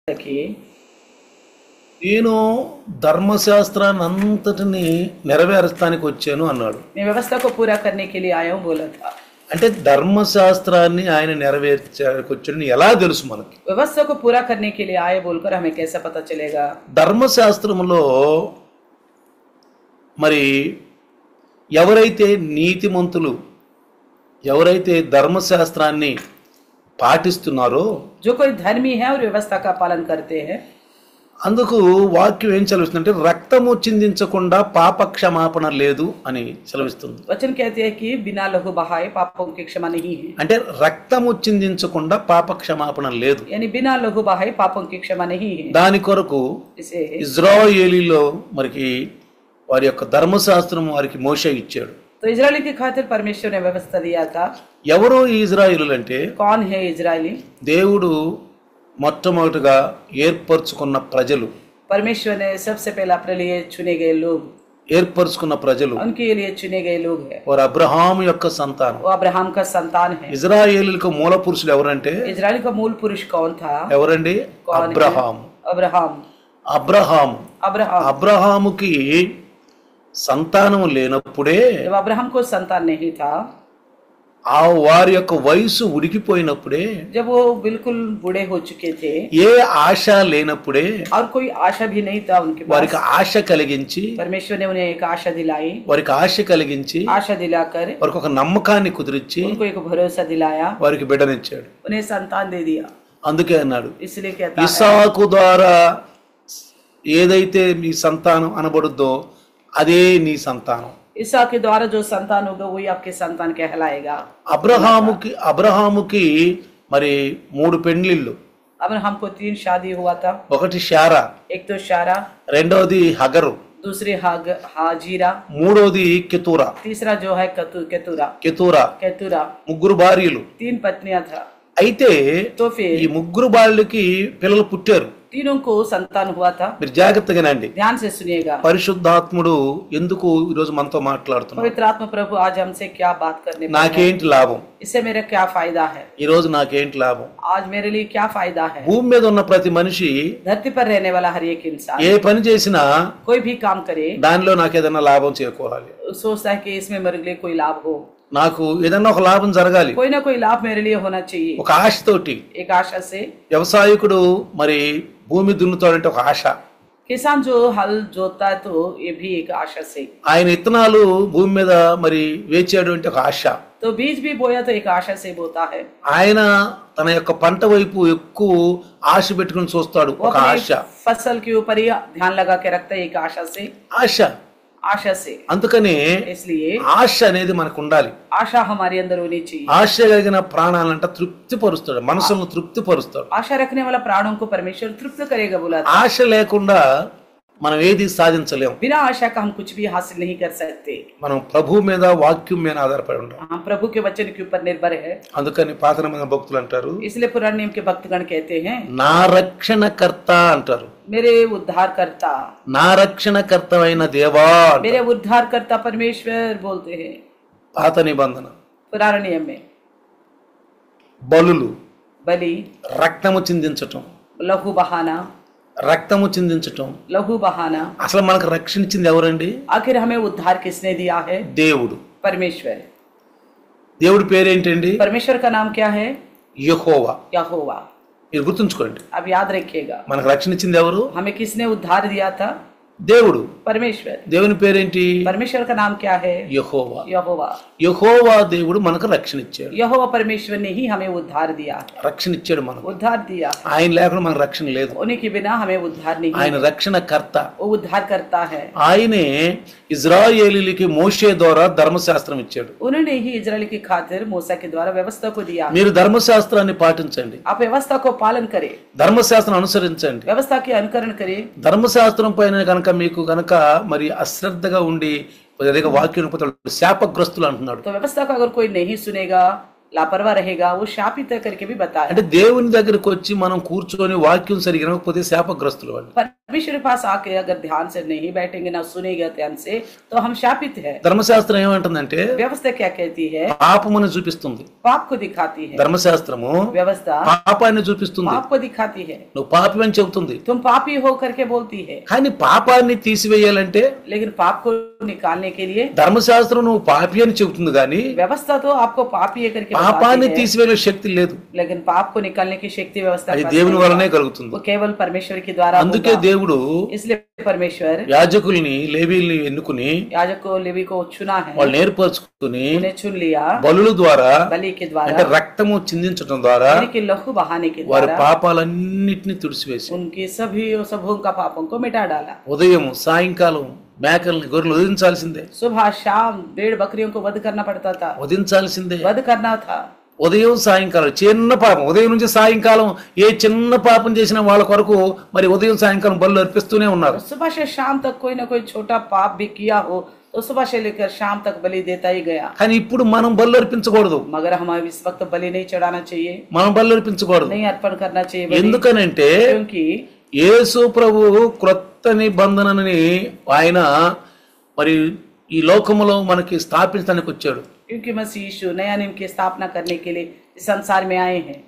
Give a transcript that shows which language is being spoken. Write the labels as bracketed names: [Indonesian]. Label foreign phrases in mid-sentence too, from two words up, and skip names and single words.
[Hindi] कि [Telugu] నేను ధర్మశాస్త్రాన్ని అంతటిని నెరవేర్చడానికి వచ్చాను అన్నాడు. [Hindi] मैं व्यवस्था को पूरा करने के लिए आया हूँ बोला था। [Telugu] అంటే ధర్మశాస్త్రాన్ని ఆయన నెరవేర్చడానికి వచ్చాడని ఎలా తెలుసు మనకి? [Hindi] व्यवस्था को पूरा करने के लिए आए बोलकर हमें कैसे पता चलेगा? [Telugu] ధర్మశాస్త్రములో మరి ఎవరైతే నీతిమంతులు, ఎవరైతే ధర్మశాస్త్రాన్ని పాటిస్తున్నారో, [Hindi] जो कोई धर्मी है और व्यवस्था का पालन करते हैं, [Telugu] అందుకు వాక్యం ఏం సెలవిస్తుందంటే రక్తము చిందించకుండా పాప క్షమాపణ లేదు అని సెలవిస్తుంది. [Hindi] वचन कहते हैं कि बिना लहू बहाए पापों की क्षमा नहीं है। [Telugu] అంటే రక్తము చిందించకుండా పాప క్షమాపణ లేదు. [Hindi] यानी बिना लहू बहाए पापों की क्षमा नहीं है। [Telugu] దాని కొరకు [Hindi] इसे [Telugu] ఇజ్రాయేలీలో మరికి వారి యొక్క ధర్మశాస్త్రం వారికి మోషే ఇచ్చాడు. [Hindi] तो इजरायली की खातिर परमेश्वर ने व्यवस्था दिया था। [Telugu] ఎవరు ఈ ఇజ్రాయేలీలు అంటే [Hindi] कौन है इजरायली? [Telugu] దేవుడు మొట్టమొదటిగా ఏర్పరచుకున్న ప్రజలు, [Hindi] परमेश्वर ने सबसे पहले अपने लिए चुने गए लोग, [Telugu] ఏర్పరచుకున్న ప్రజలు [Hindi] उनके लिए चुने गए लोग हैं। [Telugu] వారు అబ్రహాము యొక్క సంతానం. [Hindi] वो अब्राहम का संतान है। [Telugu] ఇజ్రాయేలీలకు మూల పురుషులు ఎవరంటే [Hindi] इजराइल का मूल पुरुष कौन था? [Telugu] ఎవరండి? [Hindi] कौन है? [Telugu] అబ్రహాము. [Hindi] अब्राहम। [Telugu] అబ్రహాము [Hindi] अब्राहम। [Telugu] అబ్రహాముకి సంతానం లేనప్పుడే, [Hindi] जब अब्राहम को संतान नहीं था, [Telugu] ఆ వారి యొక్క వయసు ఉడికిపోయినప్పుడే, [Hindi] जब वो बिल्कुल बूढ़े हो चुके थे [Telugu] ఏ ఆశ లేనప్పుడే [Hindi] और कोई आशा भी नहीं था उनके [Telugu] వారికి [Hindi] पास, [Telugu] ఆశ కలిగించి, [Hindi] परमेश्वर ने उन्हें एक आशा दिलाई। [Telugu] వారికి ఆశ కలిగించి [Hindi] आशा दिलाकर [Telugu] వారికి ఒక నమ్మకాన్ని కుదిరించి [Hindi] उनको एक भरोसा दिलाया, [Telugu] వారికి బిడ్డనిచ్చాడు. [Hindi] उन्हें संतान दे दिया। [Telugu] అందుకే అన్నాడు, [Hindi] इसलिए कहता है [Telugu] ఇస్సాకు ద్వారా ఏదైతే మీ సంతానం అనబడుద్దో అదే నీ సంతానం. [Hindi] ईसा के द्वारा जो संतान होगा वही आपके संतान कहलाएगा। [Telugu] అబ్రహాముకి మరి 3 పెండ్లిళ్ళు. [Hindi] अब्राहम को 3 शादी हुआ था। [Telugu] ఒకటి శారా, [Hindi] एक तो शारा, [Telugu] రెండోది హగరు, [Hindi] दूसरी हाजीरा, [Telugu] మూడోది కెతూరా. [Hindi] तीसरा जो है केतुरा। [Telugu] కెతూరా ముగ్గురు భార్యలు. [Hindi] 3 पत्नियां था। [Telugu] అయితే [Hindi] तो फिर [Telugu] ఈ ముగ్గురు భార్యలకి పిల్లలు పుట్టారు. [Hindi] तीनों को संतान हुआ था। [Telugu] మీరు జాగ్రత్తగానండి. [Hindi] ध्यान से सुनिएगा। [Telugu] పరిశుద్ధాత్ముడు ఎందుకు ఈరోజు మనతో మాట్లాడుతున్నాడు? [Hindi] पवित्र आत्मा प्रभु आज हमसे क्या बात करने पर है? [Telugu] నాకేంటి లాభం? [Hindi] इससे मेरा क्या फायदा है? [Telugu] ఈ రోజు నాకేంటి లాభం? [Hindi] आज मेरे लिए क्या फायदा है? [Telugu] భూమి మీద ఉన్న ప్రతి మనిషి [Hindi] धरती पर रहने वाला हर एक इंसान [Telugu] ఏ పని చేసినా [Hindi] कोई भी काम करे, [Telugu] దానిలో నాకు ఏదైనా లాభం చేకూరాలి, [Hindi] सोचता है कि इसमें मेरे लिए कोई लाभ हो, [Telugu] నాకు ఏదన్నా ఒక లాభం జరగాలి. [Hindi] कोई ना कोई लाभ मेरे लिए होना चाहिए। [Telugu] ఒక ఆశతోటి [Hindi] एक आशा से [Telugu] వ్యవసాయకుడు మరి భూమి దున్నుతాడంటే ఒక ఆశ. [Hindi] किसान जो हल जोतता है तो ये भी एक आशा से। [Telugu] ఆయన ఇత్తనాలు భూమి మీద మరి వేచాడు అంటే ఒక ఆశ. [Hindi] तो बीज भी बोया तो एक आशा से बोता है। [Telugu] ఆయన తన యొక్క పంట వైపు ఎక్కువ ఆశ పెట్టుకుని చూస్తాడు, [Hindi] वो [Telugu] ఒక ఆశ. [Hindi] अपनी फसल के ऊपर ही ध्यान लगा के रखता है, एक आशा से। [Telugu] ఆశ. [Hindi] आशा से। [Telugu] అందుకని [Hindi] इसलिए [Telugu] ఆశ అనేది మనకు ఉండాలి. [Hindi] आशा हमारे अंदर होनी चाहिए। [Telugu] ఆశ కలిగిన ప్రాణాలంట తృప్తిపరుస్తాడు, మనసులను తృప్తిపరుస్తాడు. [Hindi] आशा रखने वाला प्राणों को परमेश्वर तृप्त करेगा बोला था। [Telugu] ఆశ లేకుండా మనం ఏది సాధించలేము. [Hindi] बिना आशा का हम कुछ भी हासिल नहीं कर सकते। [Telugu] మనం ప్రభు మీద, వాక్యం మీద ఆధారపడి ఉంటాం. [Hindi] हम प्रभु के वचन के ऊपर निर्भर है। [Telugu] అందుకని పాత నిబంధన భక్తులు అంటారు, [Hindi] इसलिए पुराने नियम के भक्तगण कहते हैं [Telugu] నా రక్షణకర్త అంటారు. [Hindi] मेरे उद्धारकर्ता, [Telugu] నా రక్షణకర్తమైన దేవా అంటారు. [Hindi] मेरे उद्धारकर्ता परमेश्वर बोलते हैं। [Telugu] పాత నిబంధన [Hindi] पुराने नियम में [Telugu] బలులు, [Hindi] बलि, [Telugu] రక్తము చిందించటం, [Hindi] लहू बहाना, [Telugu] రక్తము చిందించటం. [Hindi] लहू बहाना। [Telugu] అసలు మనకు రక్షించింది ఎవరండి? [Hindi] आखिर हमें उद्धार किसने दिया है? [Telugu] దేవుడు. [Hindi] परमेश्वर। [Telugu] దేవుడి పేరేంటండి? [Hindi] परमेश्वर का नाम क्या है? [Telugu] యెహోవా. [Hindi] यहोवा। [Telugu] మీరు గుర్తుంచుకోండి, [Hindi] अब याद रखिएगा, [Telugu] మనకు రక్షణ ఇచ్చింది ఎవరు? [Hindi] हमें किसने उद्धार दिया था? [Telugu] దేవుడు. [Hindi] परमेश्वर। [Telugu] దేవుని పేరేంటి? [Hindi] परमेश्वर का नाम क्या है? [Telugu] యెహోవా. [Hindi] यहोवा। [Telugu] యెహోవా దేవుడు మనకు రక్షణ ఇచ్చాడు. [Hindi] यहोवा परमेश्वर ने ही हमें उद्धार दिया है। [Telugu] రక్షణ ఇచ్చాడు మనకు. [Hindi] उद्धार दिया। [Telugu] ఆయన లేకుండా మనకు రక్షణ లేదు. [Hindi] उन्हीं के बिना हमें उद्धार नहीं [Telugu] ఆయన [Hindi] है। [Telugu] రక్షణకర్త. [Hindi] वो उद्धार करता है। [Telugu] ఆయనే ఇజ్రాయేలీలకి మోషే ద్వారా ధర్మశాస్త్రం ఇచ్చాడు. [Hindi] उन्होंने ही इजराइल की खातिर मूसा के द्वारा व्यवस्था को दिया। [Telugu] మీరు ధర్మశాస్త్రాన్ని పాటించండి, [Hindi] आप व्यवस्था को पालन करें, [Telugu] ధర్మశాస్త్రం అనుసరించండి. [Hindi] व्यवस्था के अनुकरण करें। [Telugu] ధర్మశాస్త్రం పైన కనుక మీకు కనుక మరి అశ్రద్ధగా ఉండి వాక్యం శాపగ్రస్తులు అంటున్నాడు. [Hindi] तो व्यवस्था को अगर कोई नहीं सुनेगा लापरवाह रहेगा वो शापित करके भी बताया। [Telugu] అంటే దేవుని దగ్గరికి వచ్చి మనం కూర్చొని వాక్యం సరిగ్గా వినకపోతే శాపగ్రస్తులు వాళ్ళు. [Hindi] परमेश्वर के पास आके अगर ध्यान से नहीं बैठेंगे ना सुनेंगे ध्यान से तो हम शापित है। [Telugu] ధర్మశాస్త్రం ఏమంటుందంటే [Hindi] व्यवस्था क्या कहती है? [Telugu] పాపమును చూపిస్తుంది. [Hindi] पाप को दिखाती है। [Telugu] ధర్మశాస్త్రము [Hindi] व्यवस्था [Telugu] పాపాన్ని చూపిస్తుంది. [Hindi] पाप को दिखाती है। [Telugu] నువ్వు పాపి అని చెబుతుంది. [Hindi] तुम पापी हो करके बोलती है। [Telugu] కానీ పాపాన్ని తీసివేయాలంటే [Hindi] लेकिन पाप को निकालने के लिए [Telugu] ధర్మశాస్త్రం నువ్వు పాపి అని చెబుతుంది కానీ [Hindi] व्यवस्था तो आपको पापी है करके [Telugu] పాపాన్ని [Hindi] बताती है। [Telugu] తీసివేయే శక్తి లేదు. [Hindi] लेकिन पाप को निकालने की शक्ति व्यवस्था [Telugu] అది [Hindi] के पास [Telugu] దేవుని [Hindi] नहीं [Telugu] వల్లనే [Hindi] है। [Telugu] కలుగుతుంది. [Hindi] वो केवल परमेश्वर के द्वारा [Telugu] అందుకే [Hindi] होगा। [Telugu] దేవుడు [Hindi] इसलिए परमेश्वर [Telugu] యాజకుల్ని లేవీల్ని ఎన్నుకుని [Hindi] याजक को लेवी को चुना है, [Telugu] వాళ్ళు నేర్పరచుకుని [Hindi] उन्हें चुन लिया [Telugu] బలుల ద్వారా [Hindi] बलि के [Telugu] అంటే [Hindi] द्वारा, [Telugu] రక్తము చిందించడం ద్వారా [Hindi] यानी कि लहू बहाने के [Telugu] వారి [Hindi] द्वारा [Telugu] పాపాలన్నిటిని తుడిచివేసి [Hindi] उनके सभी सबों का पापों को मिटा डाला। [Telugu] ఉదయం సాయంకాలం మేకల్ని గొర్రెలు వధించాల్సిందే. [Hindi] सुबह शाम भेड़ बकरियों को वध करना पड़ता था, [Telugu] వధించాల్సిందే. [Hindi] वध करना था। [Telugu] ఉదయం సాయంకాలం చిన్న పాపం, ఉదయం నుంచి సాయంకాలం ఏ చిన్న పాపం చేసినా వాళ్ళ కొరకు మరి ఉదయం సాయంకాలం బలు అర్పిస్తూనే ఉన్నారు. [Hindi] सुबह से शाम तक कोई ना कोई छोटा पाप भी किया हो तो सुबह से लेकर शाम तक बलि देता ही गया। [Telugu] కానీ ఇప్పుడు మనం బలు అర్పించకూడదు. [Hindi] मगर हमें इस वक्त बलि नहीं चढ़ाना चाहिए, [Telugu] మనం బలు అర్పించకూడదు. [Hindi] नहीं अर्पण करना चाहिए बलि। [Telugu] ఎందుకనంటే [Hindi] क्योंकि [Telugu] యేసు ప్రభు క్రొత్త నిబంధనని ఆయన మరి ఈ లోకములో మనకి స్థాపించడానికి వచ్చాడు. [Hindi] क्योंकि मसीह यीशु नया नियम की स्थापना करने के लिए इस संसार में आए हैं।